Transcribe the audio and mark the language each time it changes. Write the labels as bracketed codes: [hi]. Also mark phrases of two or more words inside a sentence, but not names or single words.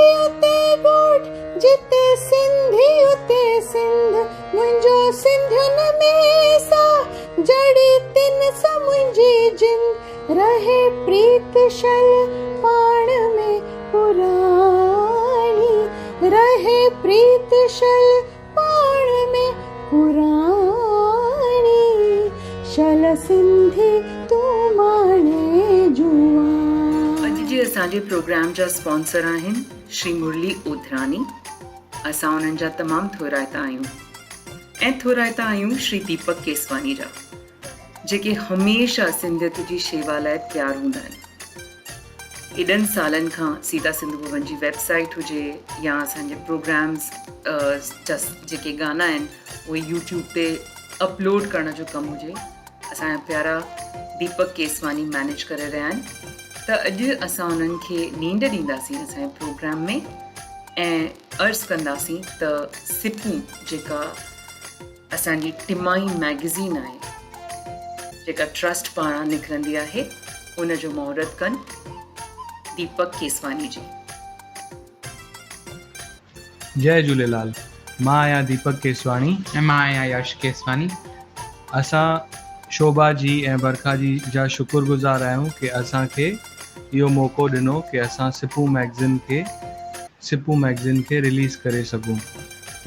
[sd] उते गोठ, जिते सिंधी उते सिंध, मुंहिंजो सिंधियुनि में सा जड़ी तिन सा मुंहिंजी जिंद, रहे प्रीत शल पाण में पुराणी, रहे प्रीत शल पाण में पुराणी, शल सिंधी तू माणे जुवाणी। अॼु जे असांजे प्रोग्राम जा स्पॉन्सर आहिनि श्री मुरली ओधरानी। असां उन्हनि जा तमामु थोराइता आहियूं ऐं थोराइता आहियूं श्री दीपक केसवानी जा, जेके हमेशह सिंधियत जी शेवा लाइ तयारु हूंदा आहिनि। एॾनि सालनि खां सीता सिंधु भवन जी वेबसाइट हुजे या असांजे प्रोग्राम्स जा जेके गाना आहिनि उहे यूट्यूब ते अपलोड करण जो कमु हुजे, असांजा प्यारा दीपक केसवानी मैनेज करे रहिया आहिनि। त अॼु असां उन्हनि खे नींड ॾींदासीं असांजे प्रोग्राम में ऐं अर्ज़ु कंदासीं त सिपू जेका असांजी टिमाही मैगज़ीन आहे, जेका ट्रस्ट पारां निकिरंदी आहे, उन जो महूरत कनि दीपक केसवानी जी। जय झूलेलाल, मां आहियां दीपक केसवानी ऐं मां आहियां यश केसवानी। असां शोभा जी ऐं बरखा जी जा शुक्रगुज़ार आहियूं कि असांखे इहो मौक़ो ॾिनो कि असां सिपू मैगज़ीन खे रिलीज़ करे सघूं।